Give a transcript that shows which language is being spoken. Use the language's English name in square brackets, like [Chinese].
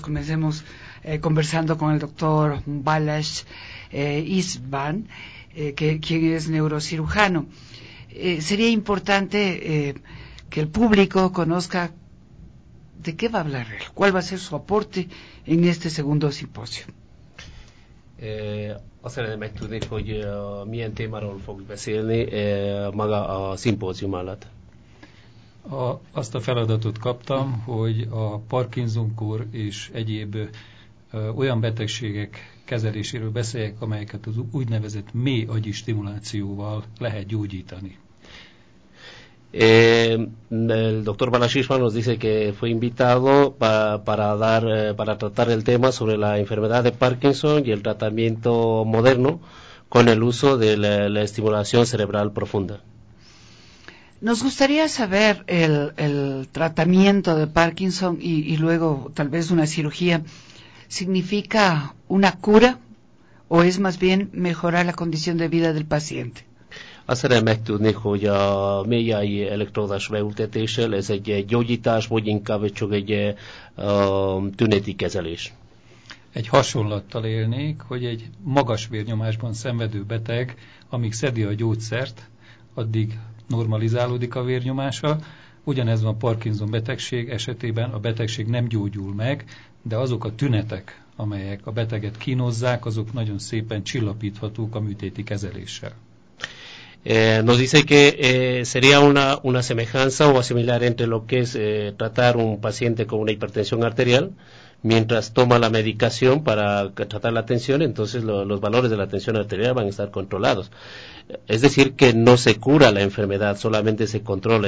[Spanish] Comencemos conversando con el doctor Balázs István, quien es neurocirujano. Sería importante que el público conozca de qué va a hablar él, cuál va a ser su aporte en este segundo simposio. [Hungarian] Azt meg tudnék, hogy milyen témáról fog beszélni maga a szimpózium alatt. Azt a feladatot kaptam, hogy a Parkinson-kór és egyéb olyan betegségek kezeléséről beszéljek, amelyeket az úgynevezett mély agyi stimulációval lehet gyógyítani. [Spanish] El doctor Balázs István nos dice que fue invitado para tratar el tema sobre la enfermedad de Parkinson y el tratamiento moderno con el uso de la estimulación cerebral profunda. Nos gustaría saber el tratamiento de Parkinson y luego tal vez una cirugía. ¿Significa una cura o es más bien mejorar la condición de vida del paciente? [Hungarian] Azt szeretném megtudni, hogy a mélyai elektródás beültetéssel ez egy gyógyítás, vagy inkább csak egy tüneti kezelés. Egy hasonlattal élnék, hogy egy magas vérnyomásban szenvedő beteg, amíg szedi a gyógyszert, addig normalizálódik a vérnyomása. Ugyanez van Parkinson betegség esetében, a betegség nem gyógyul meg, de azok a tünetek, amelyek a beteget kínozzák, azok nagyon szépen csillapíthatók a műtéti kezeléssel. [Spanish] Nos dice que sería una semejanza o similar entre lo que es tratar un paciente con una hipertensión arterial mientras toma la medicación para tratar la tensión, entonces los valores de la tensión arterial van a estar controlados. Es decir, que no se cura la enfermedad, solamente se controla.